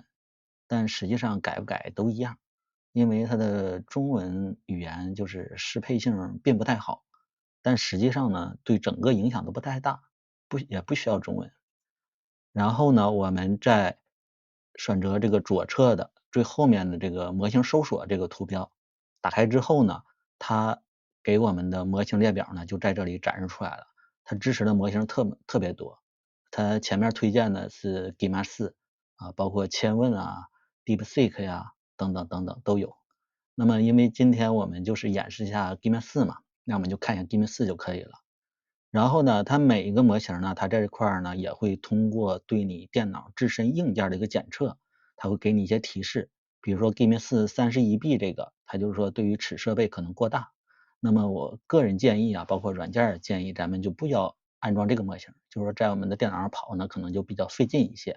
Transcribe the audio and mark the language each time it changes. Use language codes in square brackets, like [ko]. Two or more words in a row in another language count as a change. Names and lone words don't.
[zh] 但實際上改不改都一樣，因為它的中文語言就是適配性並不太好，但實際上呢對整個影響都不太大，也不需要中文。然後呢，我們再選擇這個左側的最後面的這個模型搜索這個圖標，打開之後呢，它給我們的模型列表呢就在這裡展示出來了。它支持的模型特別多，它前面推薦的是 Gemma 4啊，包括千問啊、DeepSeek 呀等等等等都有。那麼因為今天我们就是演示一下 Gemma 4嘛，那我們就看一下 Gemma 4就可以了。然後呢，它每一個模型呢，它在這塊呢也會通過對你電腦自身硬件的一個檢測，它會給你一些提示。比如說 Gemma 4 31B 這個，它就是說對於此設備可能過大。那麼我個人建議啊，包括軟件建議，咱們就不要安裝這個模型，就是說在我們的電腦上跑呢，可能就比較費勁一些。